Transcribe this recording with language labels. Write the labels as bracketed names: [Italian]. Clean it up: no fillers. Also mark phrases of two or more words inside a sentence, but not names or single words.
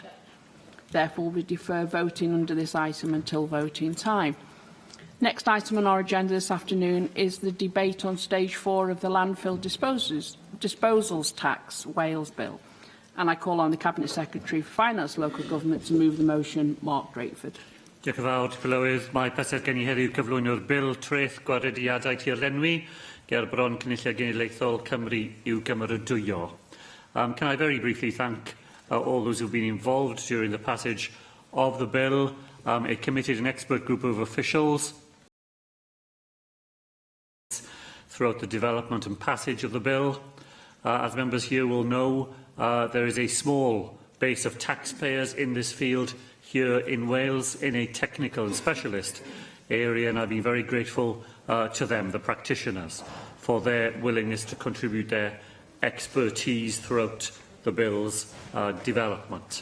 [English] Therefore, we defer voting under this item until voting time. Next item on our agenda this afternoon is the debate on Stage 4 of the Landfill Disposals Tax Wales Bill. And I call on the Cabinet Secretary for Finance Local Government to move the motion. Mark Drakeford. [Welsh] Diolch yn fawr, Llywydd. Mae pleser gen i heddiw cyflwyno'r bil treth gwareddiadau tirlenwi ger bron Cynulliad Cenedlaethol Cymru i'w gymeradwyo. [English] Can I very briefly thank all those who have been involved during the passage of the bill, a committed and expert group of officials throughout the development and passage of the bill. As members here will know, there is a small base of taxpayers in this field here in Wales in a technical and specialist area, and I've been very grateful to them, the practitioners, for their willingness to contribute their expertise throughout the bill's development.